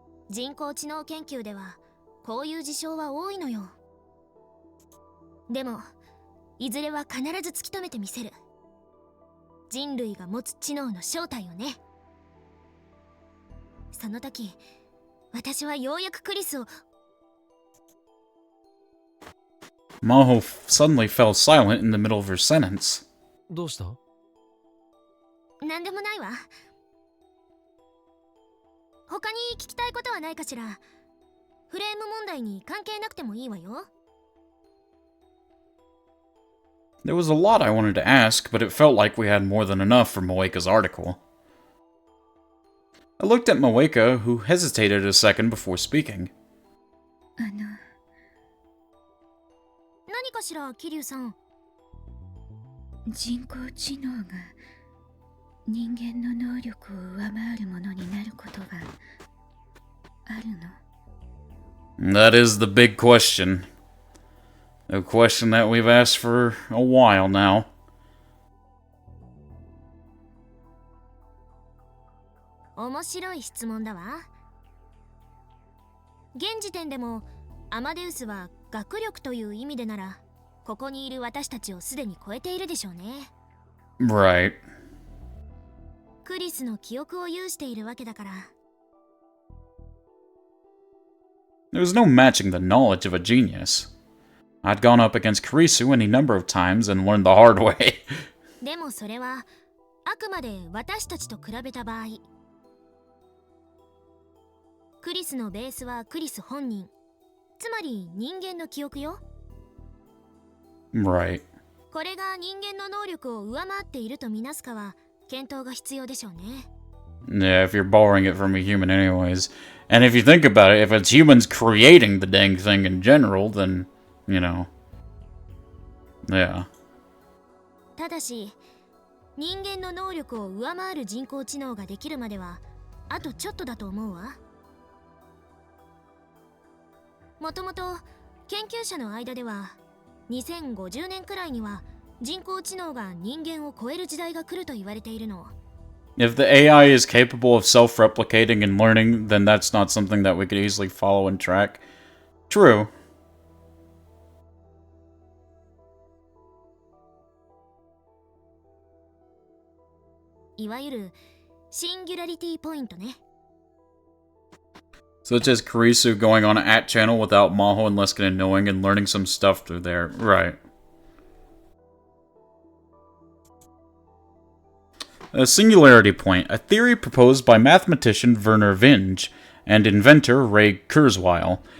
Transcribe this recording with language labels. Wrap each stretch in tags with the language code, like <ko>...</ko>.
<ja>人工知能研究ではこういう事象は多いのよ。でもいずれは必ず突き止めてみせる。人類が持つ知能の正体をね。その時私はようやくクリスを。</ja> <en>Maho suddenly fell silent in the middle of her sentence.</en> <ja>どうした？なんでもないわ。他に聞きたいことはないかしら。フレーム問題に関係なくてもいいわよ。</ja> <en>There was a lot I wanted to ask, but it felt like we had more than enough for Moeka's article. I looked at Moeka, who hesitated a second before speaking.</en> <ja>何かしら、桐生さん。人工知能が人間の能力を上回るものになることがあるの？</ja> <en>That is the big question. A question that we've asked for a while now.</en> <ja>面白い質問だわ。現時点でもアマデウスは学力という意味でならここにいる私たちをすでに超えているでしょうね。</ja> <en>Right.</en> <ja>クリスの記憶を有しているわけだから。</ja> <en>There was no matching the knowledge of a genius. I'd gone up against Kurisu any number of times and learned the hard way.</en> <ja>でもそれはあくまで私たちと比べた場合。クリスのベースはクリス本人、つまり人間の記憶よ。</ja> <en>Right.</en> <ja>これが人間の能力を上回っているとみなすかは検討が必要でしょうね。</ja> <en>Yeah, if you're borrowing it from a human anyways. And if you think about it, if it's humans creating the dang thing in general, then, you know. Yeah.</en> <ja>ただし人間の能力を上回る人工知能ができるまではあとちょっとだと思うわ。もともと研究者の間では2050年くらいには人工知能が人間を超える時代が来ると言われているの。</ja> <en>If the AI is capable of self-replicating and learning, then that's not something that we could easily follow and track. True.</en> <ja>いわゆるシンギュラリティポイントね。</ja> <en>Such as Kurisu going on an @channel without Maho and Luskin knowing and learning some stuff through there. Right. A singularity point, a theory proposed by mathematician Werner Vinge and inventor Ray Kurzweil.</en>